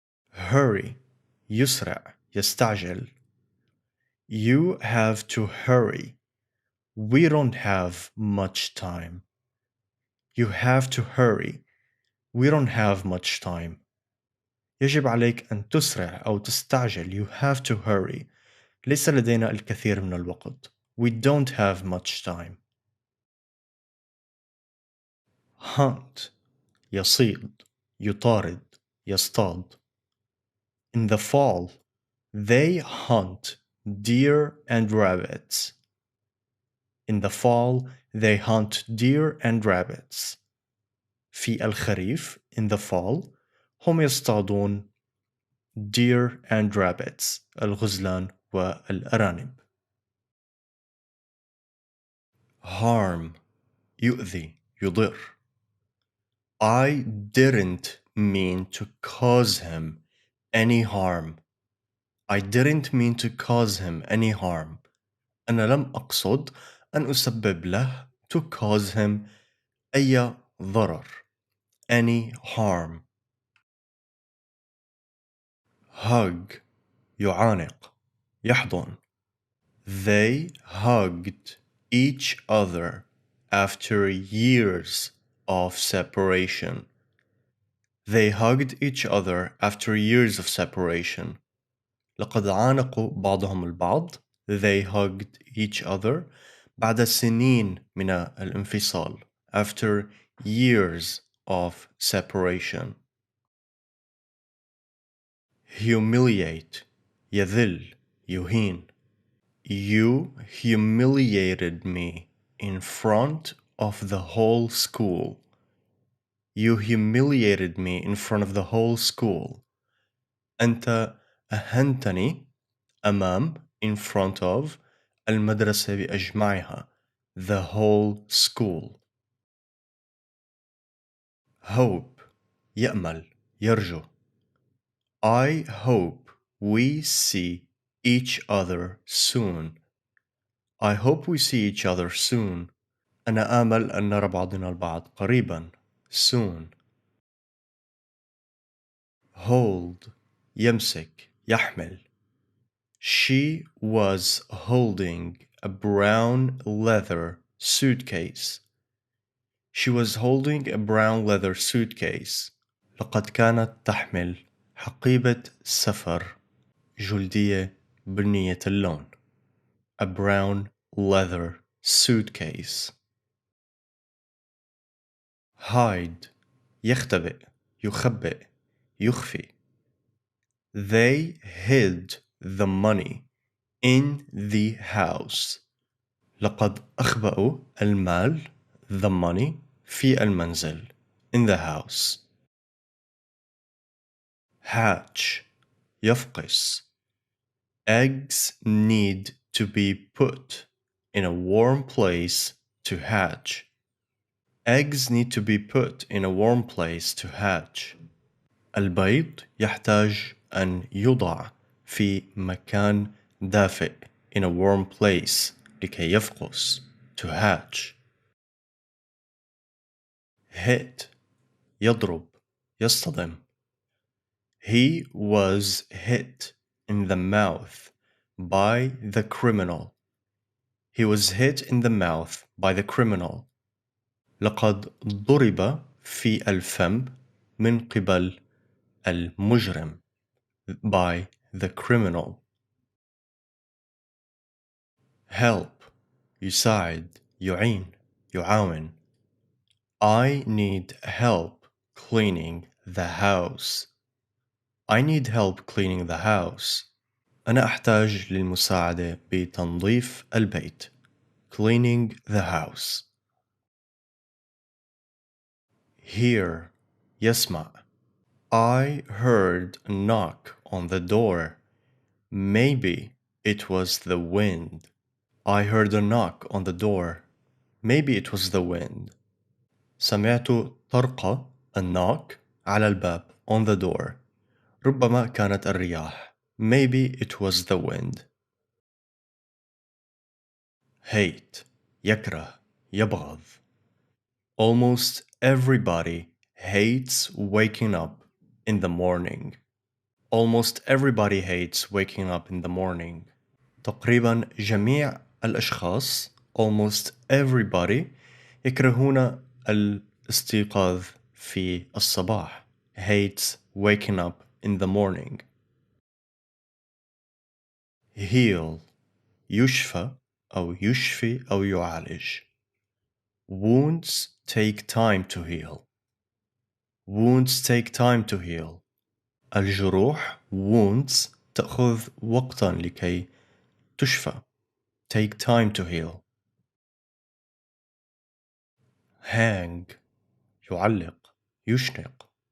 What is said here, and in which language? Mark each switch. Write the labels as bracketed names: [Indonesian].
[Arabic] hurry يسرع يستعجل. [English] You have to hurry. We don't have much time. You have to hurry. We don't have much time. [Arabic] يجب عليك أن تسرع أو تستعجل. [English] You have to hurry. [Arabic] ليس لدينا الكثير من الوقت. [English] We don't have much time. [Arabic] hunt يصيد يطارد يصطاد. [English] In the fall, they hunt deer and rabbits. In the fall, they hunt deer and rabbits. [Arabic] في الخريف, [English] in the fall, [Arabic] هم يصطادون [English] deer and rabbits, [Arabic] الغزلان والأرانب. harm يؤذي يضر. [English] I didn't mean to cause him any harm. I didn't mean to cause him any harm. [Arabic] أنا لم أقصد أن أسبب له [English] to cause him [Arabic] أي ضرر. [English] Any harm. [Arabic] hug يعانق يحضن. [English] They hugged each other after years of separation. They hugged each other after years of separation. [Arabic] لقد عانقوا بعضهم البعض. [English] They hugged each other [Arabic] بعد سنين من الانفصال. [English] After years of separation. [Arabic] Humiliate يذل يهين. [English] You humiliated me in front of the whole school. You humiliated me in front of the whole school. [Arabic] أنت أهنتني أمام [English] in front of [Arabic] المدرسة بأجمعها. [English] The whole school. [Arabic] Hope يأمل يرجو. [English] I hope we see each other soon. I hope we see each other soon. [Arabic] أنا آمل أن نرى بعضنا البعض قريبا. [English] Soon. [Arabic] Hold يمسك يحمل. [English] She was holding a brown leather suitcase. She was holding a brown leather suitcase. [Arabic] لقد كانت تحمل حقيبة سفر جلدية بنية اللون. [English] A brown leather suitcase. [Arabic] Hide يختبئ يخبئ يخفي. [English] They hid the money in the house. [Arabic] لقد أخبأوا المال [English] the money [Arabic] في المنزل [English] in the house. Hatch يفقس. Eggs need to be put in a warm place to hatch. Eggs need to be put in a warm place to hatch. [Arabic] البيض يحتاج أن يوضع في مكان دافئ [English] in a warm place [Arabic] لكي يفقس [English] to hatch. [Arabic] Hit يضرب يصطدم. [English] He was hit in the mouth by the criminal. He was hit in the mouth by the criminal. [Arabic] لقد ضرب في الفم من قبل المجرم [English] by the criminal. [Arabic] Help يساعد يعين يعاون. [English] I need help cleaning the house. I need help cleaning the house. [Arabic] أنا أحتاج للمساعدة بتنظيف البيت. [English] Cleaning the house. [Arabic] Hear يسمع. [English] I heard a knock on the door. Maybe it was the wind. I heard a knock on the door. Maybe it was the wind. [Arabic] سمعت طرقة [English] a knock [Arabic] على الباب [English] on the door. [Arabic] ربما كانت الرياح. [English] Maybe it was the wind. [Arabic] Hate يكره يبغض. [English] Almost everybody hates waking up in the morning. Almost everybody hates waking up in the morning. [Arabic] تقريبا جميع الأشخاص [English] almost everybody [Arabic] يكرهون الاستيقاظ في الصباح. [English] Hates waking up in the morning. [Arabic] Heal يشفى أو يشفي أو يعالج. [English] Wounds take time to heal. Wounds take time to heal. [Arabic] الجروح wounds تأخذ وقتا لكي تشفى. [English] Take time to heal. [Arabic] Hang يعلق يشنق.